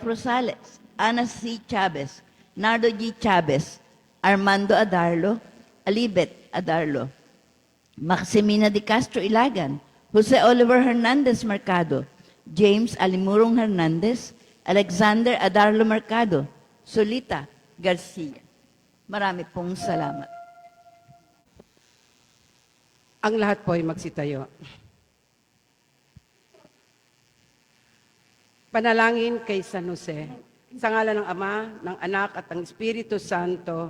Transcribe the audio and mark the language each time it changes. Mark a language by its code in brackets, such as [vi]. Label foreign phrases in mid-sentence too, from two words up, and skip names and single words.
[tl] Rosales, Ana C. Chavez, Nardo G. Chavez, Armando Adarlo, Alibet Adarlo, Maximina de Castro Ilagan, Jose Oliver Hernandez Mercado, James Alimurong Hernandez, Alexander Adarlo Mercado, Solita Garcia. Marami pong salamat. Ang lahat po ay magsitayo. Panalangin kay San Jose. Sa ngalan ng Ama, ng Anak at ng Espiritu Santo.